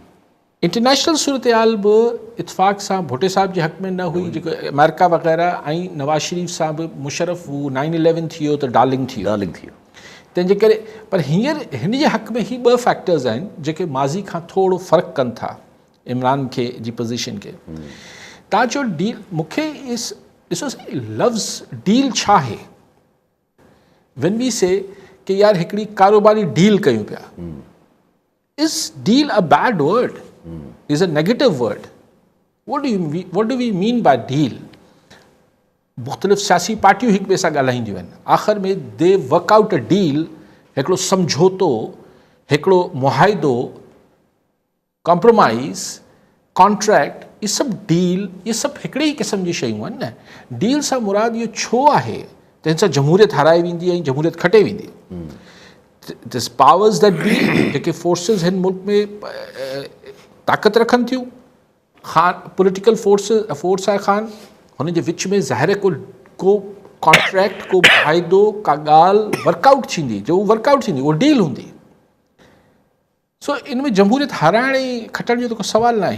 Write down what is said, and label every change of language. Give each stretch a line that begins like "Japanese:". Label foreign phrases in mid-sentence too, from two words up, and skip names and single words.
Sindhi: इंटरनेशनल सूरत हाल बि इतफ़ाक़ सां भुट्टो साहिब जे हक़ में न हुई, जेको अमेरिका वग़ैरह ऐं नवाज़ शरीफ़ सां बि मुशर्रफ हू 9/11 थियो त डार्लिंग थियो। तंहिंजे करे पर हींअर हिन जे हक़ में ही ॿ फैक्टर्स आहिनि जेके माज़ी खां थोरो फ़र्क़ु कनि था इमरान खे जी पोज़ीशन खे। तव्हां चयो डील, मूंखे ॾिसो लफ़्ज़ डील छा आहे।
English: when we say
Sindhi: कि यार हिकिड़ी कारोबारी डील कयूं पिया,
English: is deal a bad word? Is a negative word? What do we mean by deal?
Sindhi: मुख़्तलिफ़ सियासी पार्टियूं हिक ॿिए सां ॻाल्हाईंदियूं आहिनि, आख़िर में
English: they work out a deal,
Sindhi: हिकिड़ो सम्झोतो, हिकिड़ो मुआहिदो, कॉम्प्रोमाइज़, कॉन्ट्रैक्ट, इहे सभु डील, इहे सभु हिकिड़े ई क़िस्म जी शयूं आहिनि न। डील सां मुराद इहो छो आहे तंहिंसां जमहूरियत हाराए वेंदी ऐं जमहूरियत खटे वेंदी।
English: these powers that be,
Sindhi: जेके फोर्सिस हिन मुल्क में ताक़त रखनि थियूं,
English: political force
Sindhi: आहे ख़ान, हुन जे विच में ज़ाहिर को कॉन्ट्रैक्ट, को मुआहिदो, का ॻाल्हि वर्कआउट थींदी, जो वर्कआउट थींदी उहो डील हूंदी। सो इन में जमहूरियत हाराइण ऐं खटण जो त को सुवाल न आहे।